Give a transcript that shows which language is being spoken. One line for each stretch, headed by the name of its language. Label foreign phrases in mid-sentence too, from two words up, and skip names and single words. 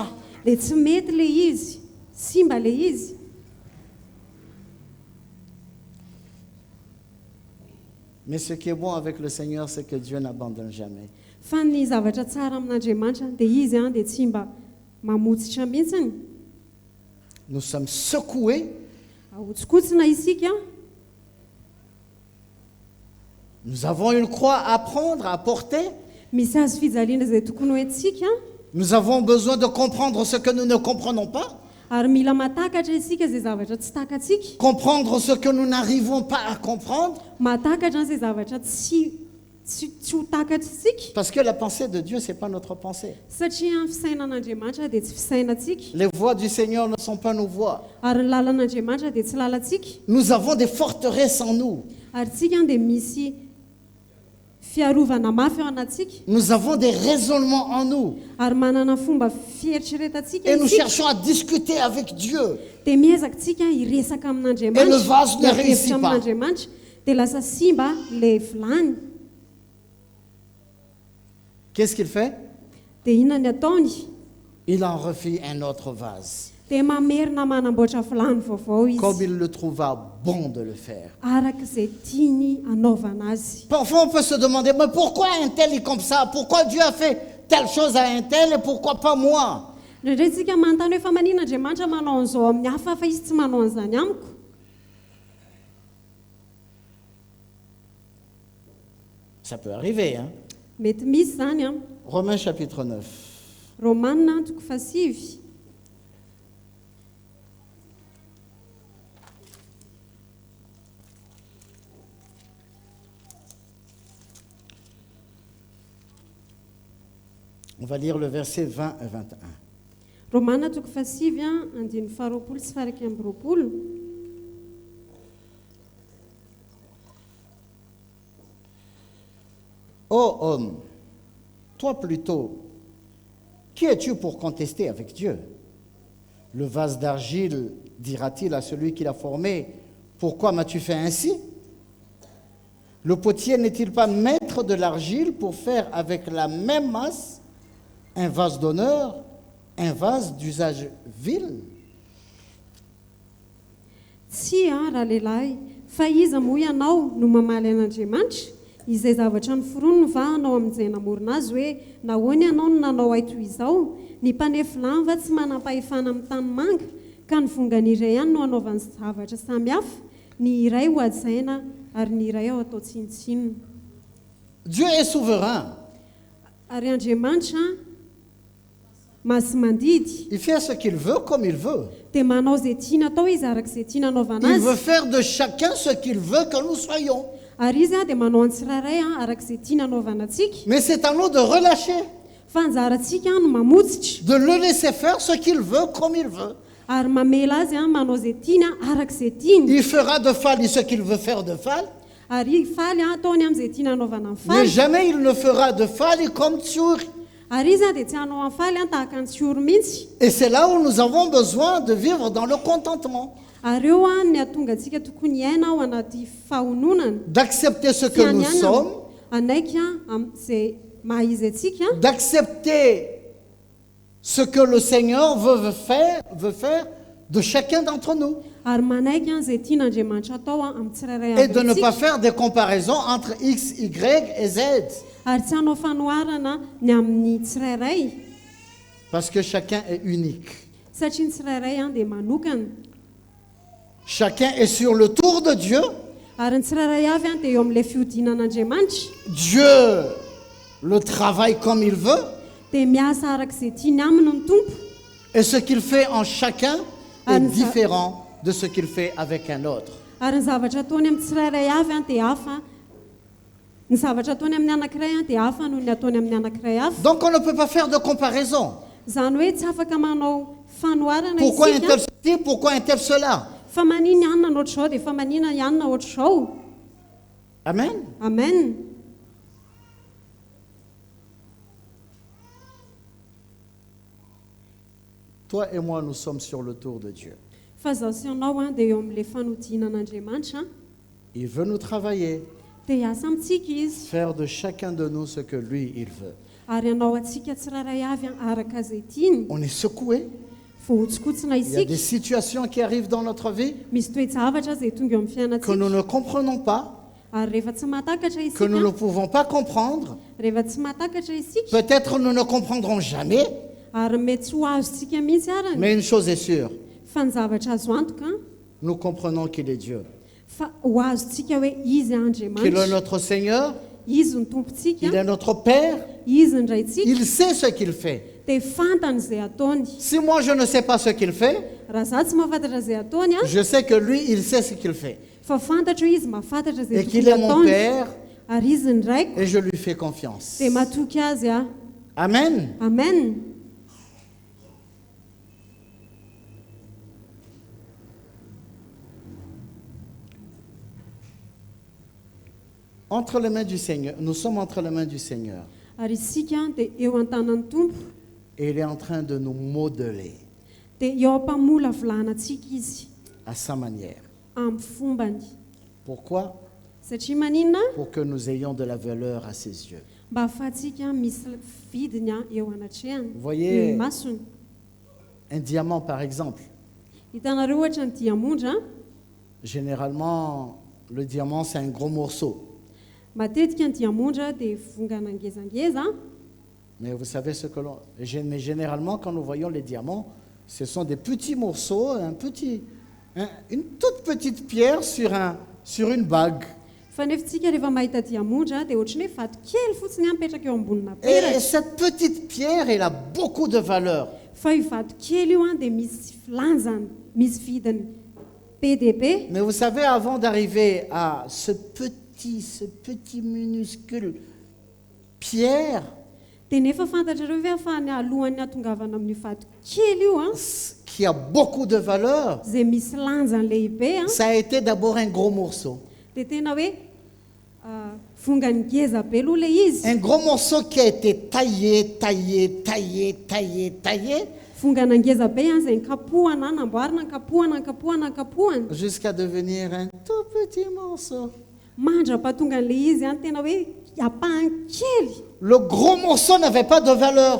Malagasy: dia tsy mety le izy simba le izy
French: Mais ce qui est bon avec le Seigneur, c'est que Dieu n'abandonne jamais.
Malagasy: fa ny zavatra tsara amin'Andriamanitra dia izy dia tsy mba mamotsitra mihitsiny
French: Nous sommes secoués,
Malagasy: ahotskotsina isika
French: nous avons une croix à prendre, à porter.
Malagasy: misy azo fijaliana izay tokony hoentsika
French: Nous avons besoin de comprendre ce que nous ne comprenons pas,
Malagasy: ary mila matakatra isika izay zavatra tsy takatsika
French: comprendre ce que nous n'arrivons pas à comprendre,
Malagasy: matakatra n'izay zavatra tsy ho takatra isika
French: parce que la pensée de Dieu, ce n'est pas notre pensée.
Malagasy: satria ny fisainan'Andriamanitra dia tsy fisainantsika
French: Les voies du Seigneur ne sont pas nos voies.
Malagasy: ary ny lalan'Andriamanitra dia tsy lalantsika
French: Nous avons des forteresses en nous.
Malagasy: ary tsika dia misy fiarovana mafy ao anatsika
French: Nous avons des raisonnements en nous.
Malagasy: ary manana fomba fieritreretantsika
French: Et nous
Malagasy: isika
French: cherchons à discuter avec Dieu.
Malagasy: dia miezaka tsika iresaka
French: Et le vase ne
Malagasy: amin'Andriamanitra
French: réussit pas.
Malagasy: amin'Andriamanitra dia lasa simba le vilany
French: Qu'est-ce qu'il fait?
Malagasy: dia inona ny ataony
French: Il en refit un autre vase,
Malagasy: dia mamerina manamboatra vilany vaovao
French: comme
Malagasy: izy
French: il le trouva bon de le faire.
Malagasy: araka izay tiany anaovana azy
French: Parfois, on peut se demander, mais pourquoi un tel est comme ça? Pourquoi Dieu a fait telle chose à un tel et pourquoi pas moi?
Malagasy: indraindray tsika manontany hoe fa maninona Andriamanitra manao an'izao amin'ny hafa fa izy tsy manao an'izany amiko
French: Ça peut arriver, hein?
Malagasy: mety misy zany a
French: Romains chapitre 9.
Malagasy: romanina toko fasivy
French: On va lire le verset 20 et 21. romanina toko fasivy a andiny faharoapolo sy faraky amby roapolo Ô homme, toi plutôt, qui es-tu pour contester avec Dieu? Le vase d'argile dira-t-il à celui qui l'a formé, pourquoi m'as-tu fait ainsi? Le potier n'est-il pas maître de l'argile pour faire avec la même masse un vase d'honneur, un vase d'usage vil?
Malagasy: tsy raha lehilahy fa iza moa ianao no mamaly an'Andriamanitra izay zavatra noforonony va anao amin'izay namorona azy hoe nahoany ianao no nanao ahy toy izao ny mpanefy lany va tsy manam-pahefana amin'ny tanimanga ka ny vongany iray ihany no anaovany zavatra samihafa ny iray ho ajaina ary ny iray ao atao tsinotsinona
French: Dieu est souverain.
Malagasy: ary Andriamanitra masy mandidy
French: Il fait ce qu'il veut comme il veut.
Malagasy: dia manao izay tiana atao izy arak'izay tiana anaovana
French: Il veut
Malagasy: azy
French: faire de chacun ce qu'il veut que nous soyons.
Malagasy: ary izy dia manao ny tsirairay arak'izay tiana anaovana antsika
French: Mais c'est à nous de relâcher,
Malagasy: fa anjarantsika no mamotsitra
French: de le laisser faire ce qu'il veut comme il veut.
Malagasy: ary mamela azy manao izay tiany arak'izay tiany
French: Il fera de Fali ce qu'il veut faire de Fali,
Malagasy: ary faly ataony amin'izay tiana anaovana amin'ny
French: mais
Malagasy: faly
French: jamais il ne fera de Fali comme Tsouri.
Malagasy: ary izy dia tsy hanao amin'ny faly tahaka ny tsioro mihitsy
French: Et c'est là où nous avons besoin de vivre dans le contentement.
Malagasy: Ary eo a ny ahatonga antsika tokony hiaina ao anaty fahononana.
French: d'accepter ce que nous sommes,
Malagasy: Anaiky a am'izay maha izy antsika,
French: d'accepter ce que le Seigneur veut faire de chacun d'entre nous.
Malagasy: ary manaiky a izay tian'Andriamanitra atao a amin'ny tsirairay
French: Et de ne
Malagasy: avy
French: pas
Malagasy: antsika.
French: faire des comparaisons entre X, Y et Z.
Malagasy: Ary tsy hanao fanoharana ny amin'ny tsirairay,
French: Parce que chacun est unique.
Malagasy: satria ny tsirairay a dia manokana.
French: Chacun est sur le tour de Dieu.
Malagasy: Ary ny tsirairay avy a dia eo amin'ilay fihodinan'Andriamanitra,
French: Dieu le travaille comme il veut.
Malagasy: dia miasa arak'izay tiany aminy ny tompo.
French: Et ce qu'il fait en chacun est
Malagasy: Anza-
French: différent de ce qu'il fait avec un autre.
Malagasy: Ary ny zavatra ataony amin'ny tsirairay avy a dia hafa, ny zavatra ataony amin'ny anankiray a dia hafa noho ny ataony amin'ny anankiray hafa.
French: Donc on ne peut pas faire de comparaison.
Malagasy: Izany hoe tsy afaka manao fanoharana
French: Pourquoi un
Malagasy: isika,
French: tel ceci, pourquoi un tel cela?
Malagasy: fa manina ihany na ohatr'izao dia fa manina ihany na ohatr'izao. Amen. Amen.
French: Toi et moi, nous sommes sur le tour de Dieu.
Malagasy: Fa zaho sy ianao a dia eo amin'ilay fanodinan'Andriamanitra,
French: Il veut nous travailler,
Malagasy: dia hiasa amintsika izy,
French: faire de chacun de nous ce que lui, il veut.
Malagasy: ary hanao antsika tsirairay avy a araka izay tiany.
French: On est secoué.
Malagasy: Vohotsokotsina
French: Il y a des
Malagasy: isika,
French: situations qui arrivent dans notre vie
Malagasy: misy toe-javatra izay tonga eo amin'ny
French: que
Malagasy: fiainantsika,
French: nous ne comprenons pas,
Malagasy: ary rehefa tsy mahatakatra
French: que nous ne
Malagasy: isika,
French: pouvons pas comprendre.
Malagasy: rehefa tsy mahatakatra isika,
French: Peut-être nous ne comprendrons jamais,
Malagasy: ary mety tsy ho azontsika mihitsy arany.
French: mais une chose est sûre,
Malagasy: Fa ny zavatra azo antoka,
French: nous comprenons qu'il est Dieu,
Malagasy: fa ho azontsika hoe izy
French: qu'il est
Malagasy: Andriamanitra,
French: notre Seigneur,
Malagasy: izy ny
French: il
Malagasy: tompontsika,
French: est notre Père,
Malagasy: izy ny raintsika,
French: il sait ce qu'il fait.
Malagasy: dia fantany izay ataony.
French: Si moi je ne sais pas ce qu'il fait,
Malagasy: Raha zaho tsy mahafantatra izay ataony a,
French: je sais que lui, il sait ce qu'il fait.
Malagasy: fa fantatra hoe izy mahafantatra izay
French: Et qu'il
Malagasy: tokony
French: est mon
Malagasy: ataony,
French: Père,
Malagasy: ary izy ny raiko,
French: et je lui fais confiance.
Malagasy: dia matoky azy a. Amen. Amen.
French: Entre les mains du Seigneur, nous sommes entre les mains du Seigneur.
Malagasy: Ary isika dia eo an-tanan'ny tompo,
French: Et il est en train de nous modeler
Malagasy: dia eo ampamolavolahanantsika izy
French: à sa manière.
Malagasy: amin'ny fombany.
French: Pourquoi?
Malagasy: Satria maninona?
French: Pour que nous ayons de la valeur à ses yeux.
Malagasy: Mba ahafahantsika misy vidiny a eo anatrehany,
French: Vous voyez-
Malagasy: eo masony.
French: Un diamant, par exemple.
Malagasy: Hitanareo ohatra ny diamondra,
French: Généralement, le diamant, c'est un gros morceau.
Malagasy: matetika ny diamondra dia vongana ngezangeza,
French: Mais vous savez ce que l'on... Mais généralement, quand nous voyons les diamants, ce sont des petits morceaux, une toute petite pierre sur une bague.
Malagasy: fa nefitsika rehefa mahita diamondra dia ohatrany hoe vato kely fotsiny a mipetraka eo ambonina
French: Et
Malagasy: peratra.
French: cette petite pierre, elle a beaucoup de valeur.
Malagasy: Fa io vato kely io a dia misy lanjany, misy vidiny be dia be.
French: Mais vous savez, avant d'arriver à ce petit minuscule pierre
Malagasy: Dia nefa fantatrareo hoe ahafahany alohan'ny hatongavana amin'io vato kely io a,
French: qui a beaucoup de valeur,
Malagasy: izay misy lanjany lehibe a,
French: ça a été d'abord un gros morceau.
Malagasy: dia tena hoe vongany ngeza be aloha ilay izy.
French: Un gros morceau qui a été taillé.
Malagasy: Vongana ngeza be a izay nkapohana, namboarina, nkapohana
French: Jusqu'à devenir un tout petit morceau.
Malagasy: mandrapatonga an'ilay izy a tena hoe apahany kely.
French: Le gros morceau n'avait pas de valeur.